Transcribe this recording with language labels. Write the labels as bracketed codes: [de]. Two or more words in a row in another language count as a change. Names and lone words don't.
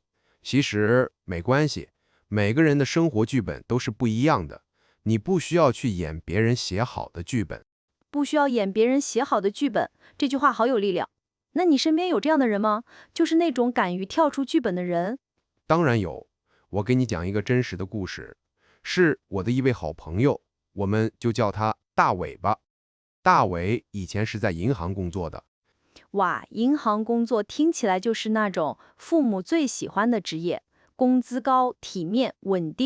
[zh] 其實沒關係，每個人的生活劇本都是不一樣的，你不需要去演別人寫好的劇本。不需要演別人寫好的劇本，這句話好有力量。那你身邊有這樣的人嗎？就是那種敢於跳出劇本的人？當然有，我給你講一個真實的故事，是我的一位好朋友，我們就叫他大偉吧。大偉以前是在銀行工作的。哇，銀行工作聽起來就是那種父母最喜歡的職業，工資高、體面、穩定。